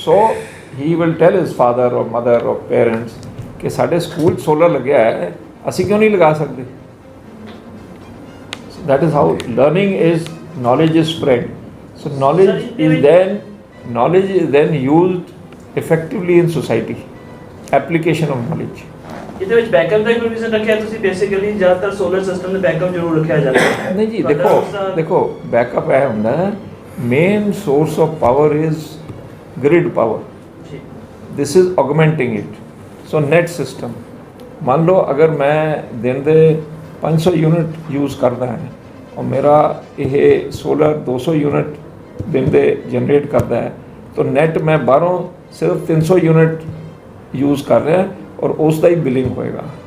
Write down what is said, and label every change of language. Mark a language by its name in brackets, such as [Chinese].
[English] So he will tell his father or mother or parents [Punjabi] ਕਿ ਸਾਡੇ school solar ਲੱਗਿਆ ਹੈ, ਅਸੀਂ ਕਿਉਂ ਨਹੀਂ ਲਗਾ ਸਕਦੇ? [English] So that is how learning is, knowledge is spread. So knowledge is then used effectively in society. Application of knowledge. [Punjabi] ਇਹਦੇ ਵਿੱਚ ਬੈਕਅਪ ਦਾ ਕੋਈ ਵਿਜ਼ਨ ਰੱਖਿਆ ਤੁਸੀਂ? ਬੇਸਿਕਲੀ ਜ਼ਿਆਦਾਤਰ ਸੋਲਰ ਸਿਸਟਮ ਦੇ ਬੈਕਅਪ ਜ਼ਰੂਰ ਰੱਖਿਆ ਜਾਂਦਾ ਹੈ। ਨਹੀਂ ਜੀ, ਦੇਖੋ ਬੈਕਅਪ ਇਹ ਹੁੰਦਾ ਹੈ, [English] Main source of power is grid power, this is augmenting it. [Punjabi] So net system ਮੰਨ ਲਓ ਅਗਰ ਮੈਂ ਦਿਨ ਦੇ 500 ਯੂਨਿਟ ਯੂਜ਼ ਕਰਦਾ ਹੈ ਔਰ ਮੇਰਾ ਇਹ ਸੋਲਰ 200 ਯੂਨਿਟ [Hindi] दिन दे जनरेट करता है, तो नेट मैं बाहरों सिर्फ 300 यूनिट यूज़ कर रहा है और उसका ही बिलिंग होएगा।